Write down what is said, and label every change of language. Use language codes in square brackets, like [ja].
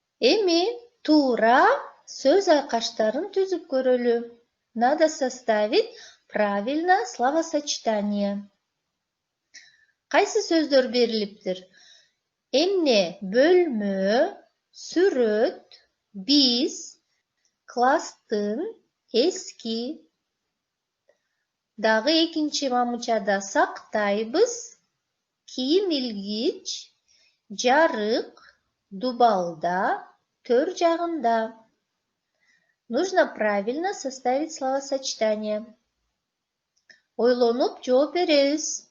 [ky] Эми туура сөз айкаштарын түзүп көрөлү. [ru] Надо составить правильно словосочетание. [ky] Кайсы сөздөр берилиптир? Эмне, бөлмө, сүрөт, биз, класстын, эски. Дагы экинчи мамычада сактайбыз, кийим илгич, жарык, дубалда, төр жагында. [ru] Нужно правильно составить словосочетание. [ky] Ойлонуп жооп беребиз.